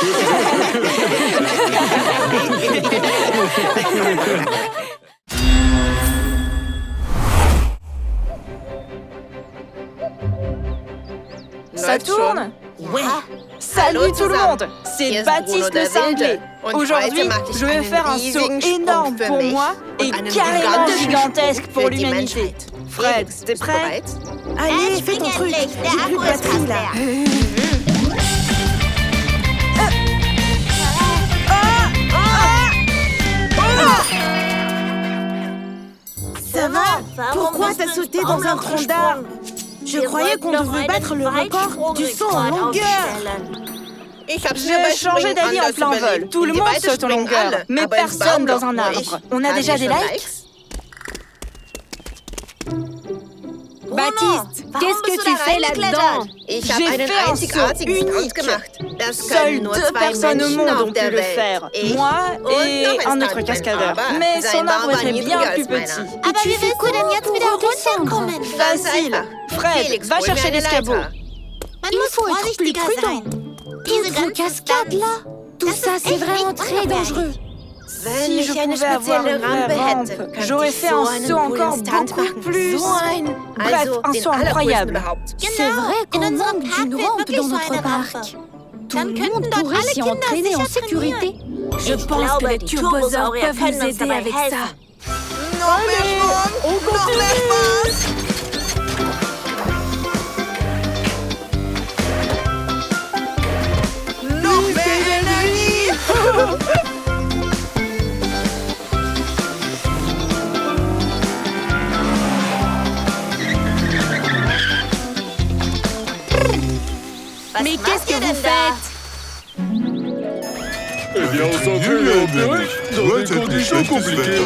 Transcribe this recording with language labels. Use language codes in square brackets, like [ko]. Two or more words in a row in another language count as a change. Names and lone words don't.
[fr] Ça tourne? Ouais. Salut tout le monde! C'est [de] Hier ist [fr] Baptiste [de] Bruno [fr] le cinglé. [de] Und [fr] Aujourd'hui, [de] heute mache ich [fr] je vais [de] einen [fr] faire un saut [de] riesigen [fr] énorme [de] Sprung für [fr] pour [de] mich [fr] moi et [de] und einen [fr] carrément [de] gigantischen [fr] gigantesque [de] Sprung [fr] pour [de] für die [fr] l'humanité. [de] Menschheit. [fr] Fred, [de] Felix, [fr] t'es [de] bist du [fr] prêt? [de] bereit? [fr] Allez, fais ton truc. J'ai plus de batterie, là. Ça va? Pourquoi t'as sauté dans un tronc d'arbre? Je croyais qu'on devait battre le record du saut en longueur. [de] Ich hab's mir [fr] J'ai [de] bei [fr] changé [de] Springen [fr] d'avis en [de] anders [fr] plein vol. [de] überlegt. [fr] Tout le [de] Die [fr] monde [de] beiden [fr] saute en [de] springen [fr] longueur, [de] alle, [fr] mais [de] aber im [fr] personne dans un [de] Baumloch nur [fr] arbre. [de] ich. [fr] On a [de] Habt [fr] déjà [de] ihr [fr] des [de] schon [fr] likes? Baptiste, qu'est-ce que tu fais là-dedans? [de] Ich habe [fr] J'ai [de] einen [fr] fait un [de] einzigartigen [fr] saut [de] Stunt [fr] unique. [de] gemacht. Das [fr] Seules [de] können nur [fr] 2 [de] zwei [fr] personnes au [de] Menschen [fr] monde [de] auf [fr] ont [de] der [fr] pu le [de] Welt. [fr] faire. [de] Ich [fr] Moi [de] und [fr] et [de] noch [fr] un autre [de] Stuntman, [fr] cascadeur. [de] aber [fr] Mais [de] sein [fr] son arbre [de] Baum war [fr] était [de] niedriger [fr] bien [de] als [fr] plus [de] meiner. [fr] petit. Et tu fais comment pour redescendre? Facile. Fred, [de] Felix, [fr] va [de] hol mir [fr] chercher [de] eine [fr] l'escabeau. [de] Leiter. [fr] Il faut être plus prudent. Toutes vos cascades là, tout ça c'est vraiment très dangereux. [de] Wenn [fr] Si je [de] ich eine [fr] pouvais avoir [de] spezielle [fr] une vraie [de] Rampe [fr] rampe, [de] hätte, könnte [fr] j'aurais [de] ich [fr] fait [de] so [fr] un [de] einen [fr] saut [de] coolen [fr] encore [de] Stunt [fr] beaucoup [de] machen. [fr] plus. [de] So ein, [fr] Bref, [de] also [fr] un [de] den [fr] saut [de] allergrößten [fr] incroyable. [de] überhaupt. [fr] C'est vrai qu'on manque d'une rampe dans notre parc. Tout le monde pourrait s'y entraîner en sécurité. Je pense que les turbosaures peuvent nous aider avec ça. [de] Noch mehr Schwung, noch mehr Spaß. Noch mehr Energie. [fr] Mais qu'est-ce que vous faites? Eh bien, on s'entraîne en Pyrrhic dans des conditions compliquées.